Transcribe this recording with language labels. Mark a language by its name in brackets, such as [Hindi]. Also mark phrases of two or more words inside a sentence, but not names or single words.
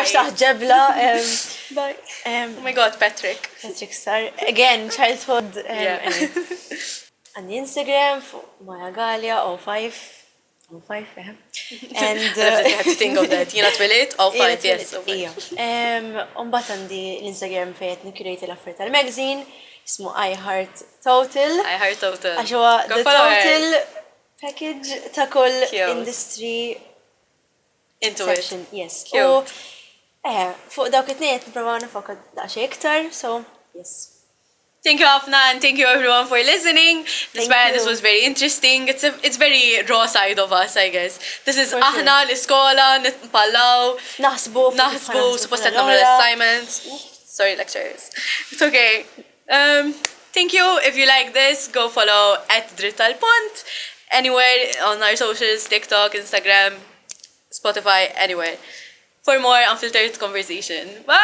[Maltese] Mux taħġebla. [English] Bye. Oh my God, Patrick. Patrick Star. Again, childhood. Yeah. And Instagram, Maya Galea, 05. 05, yeah. And I have to think of that. You're not willit? 05, yes. [Maltese] Umbat għandi l-Instagram fejt nikkurejti l-affarijiet tal-magazine, ismu I Heart Total. I Heart Total. Għax huwa [English] Go the follow her. total package [Maltese] ta' kull [English] Cute. industry Into section. it. Yes. Cute. [Maltese] U fuq dawk it-tnejn qed nipprova nifokka daqsxejn iktar, [English] so yes. Thank you, Afna, and thank you everyone for listening. This you. was very interesting. It's very raw side of us, I guess. This is For [Maltese] aħna l-iskola, nitpallaw, Naħsbu, [English] supposed namlu assignments. Sorry, lecturers. It's okay. Thank you. If you like this, go follow @Dritt Għall-Punt anywhere on our socials, TikTok, Instagram, Spotify, anywhere. For more unfiltered conversation.